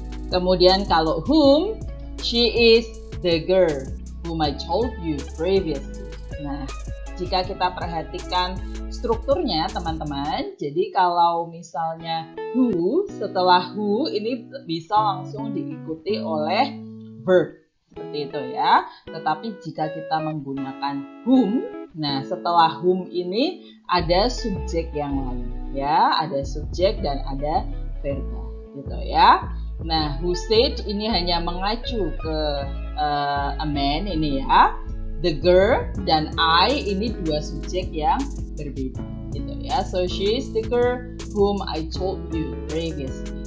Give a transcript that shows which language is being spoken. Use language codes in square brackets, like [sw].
[id] Kemudian kalau [en] whom, she is the girl whom I told you previously. [id] Nah, jika kita perhatikan strukturnya, teman-teman, jadi kalau misalnya who, setelah who ini bisa langsung diikuti oleh verb, seperti itu ya. Tetapi jika kita menggunakan whom, nah setelah whom ini ada subjek yang lain ya, ada subjek dan ada verba, gitu ya. Nah, who said ini hanya mengacu ke a man ini ya. The girl dan I ini dua subjek yang berbeda, gitu ya. [en] So she is the girl whom I told you previously.